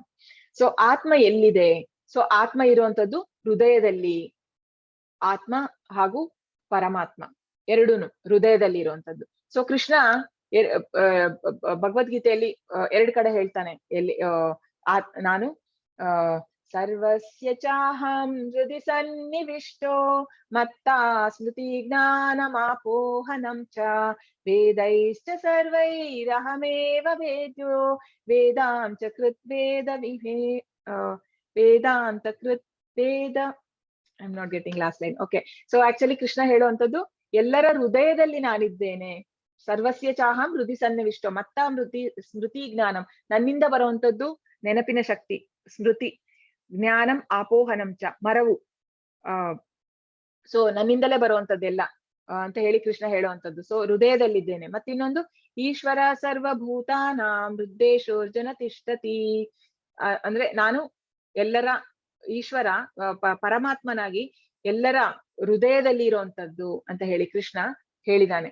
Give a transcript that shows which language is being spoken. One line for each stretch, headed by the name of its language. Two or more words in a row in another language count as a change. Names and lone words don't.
Kannada: ಸೊ ಆತ್ಮ ಎಲ್ಲಿದೆ? ಸೊ ಆತ್ಮ ಇರುವಂತದ್ದು ಹೃದಯದಲ್ಲಿ. ಆತ್ಮ ಹಾಗೂ ಪರಮಾತ್ಮ ಎರಡೂನು ಹೃದಯದಲ್ಲಿ ಇರುವಂತದ್ದು. ಸೊ ಕೃಷ್ಣ ಭಗವದ್ಗೀತೆಯಲ್ಲಿ ಎರಡ್ ಕಡೆ ಹೇಳ್ತಾನೆ, ಎಲ್ಲಿ ನಾನು
Sanskrit: ಸರ್ವಸ್ಯ ಚಾಹಂ ಹೃದಯ ಸನ್ನಿವಿಷ್ಟೋ ಮತ್ತಾ ಸ್ಮೃತಿ ಜ್ಞಾನಮಾಪೋಹನಂ ಚ ವೇದೈಶ್ಚ ಸರ್ವೈರಹಮೇವ ವೇದ್ಯೋ ವೇದಾಂಚ ಕೃತ್ ವೇದ ವೇದಾಂತ ಕೃತ್ ವೇದ.
English: I am not getting last line. Okay, so actually
Kannada: ಕೃಷ್ಣ ಹೇಳುವಂತದ್ದು ಎಲ್ಲರ ಹೃದಯದಲ್ಲಿ ನಾನಿದ್ದೇನೆ.
Sanskrit: ಸರ್ವಸ್ಯ ಚಾಹಂ ಹೃದಯ ಸನ್ನಿವಿಷ್ಟೋ ಮತ್ತ ಸ್ಮೃತಿ ಜ್ಞಾನಂ,
Kannada: ನನ್ನಿಂದ ಬರುವಂತದ್ದು ನೆನಪಿನ ಶಕ್ತಿ,
Sanskrit: ಸ್ಮೃತಿ ಜ್ಞಾನಂ ಆಪೋಹನಂ ಚ ಮರವು.
Kannada: ಸೊ ನನ್ನಿಂದಲೇ ಬರುವಂತದ್ದೆಲ್ಲ ಅಂತ ಹೇಳಿ ಕೃಷ್ಣ ಹೇಳುವಂತದ್ದು. ಸೊ ಹೃದಯದಲ್ಲಿದ್ದೇನೆ. ಮತ್ತಿನ್ನೊಂದು
Sanskrit: ಈಶ್ವರ ಸರ್ವಭೂತಾನಾಂ ಹೃದ್ದೇಶೋರ್ಜುನ ತಿಷ್ಠತಿ,
Kannada: ಅಂದ್ರೆ ನಾನು ಎಲ್ಲರ ಈಶ್ವರ ಪರಮಾತ್ಮನಾಗಿ ಎಲ್ಲರ ಹೃದಯದಲ್ಲಿ ಇರುವಂತದ್ದು ಅಂತ ಹೇಳಿ ಕೃಷ್ಣ ಹೇಳಿದಾನೆ.